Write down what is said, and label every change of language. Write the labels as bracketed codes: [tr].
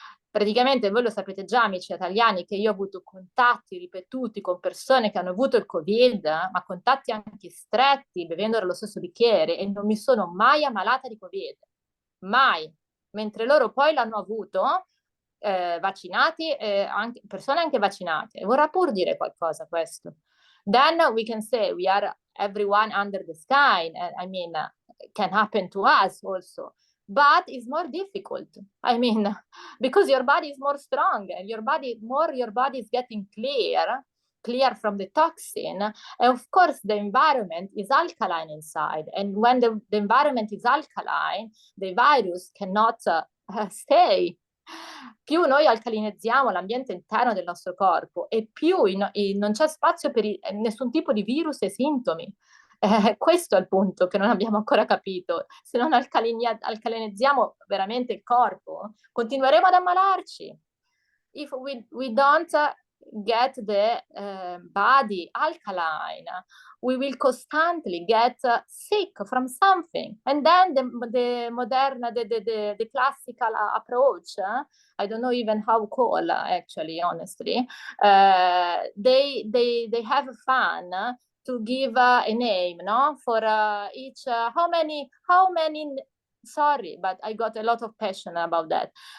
[it] Praticamente voi lo sapete già, amici italiani, che io ho avuto contatti ripetuti con persone che hanno avuto il Covid, ma contatti anche stretti, bevendo dallo stesso bicchiere, e non mi sono mai ammalata di Covid, mai, mentre loro poi l'hanno avuto, vaccinati, anche, persone anche vaccinate. Vorrà pur dire qualcosa questo. [en] Then we can say we are everyone under the sky. I mean, can happen to us also. But it's more difficult. I mean, because your body is more strong and your body is getting clear from the toxin. And of course, the environment is alkaline inside. And when the environment is alkaline, the virus cannot stay. [it] Più noi alcalinizziamo l'ambiente interno del nostro corpo e più non c'è spazio per nessun tipo di virus e sintomi. Questo è il punto che non abbiamo ancora capito. Se non alcalinizziamo veramente il corpo, continueremo ad ammalarci. [en] If we don't get the body alkaline, we will constantly get sick from something. And then the modern, the classical approach, I don't know even how call actually, honestly, they have fun to give a name, no, for each how many sorry, but I got a lot of passion about that.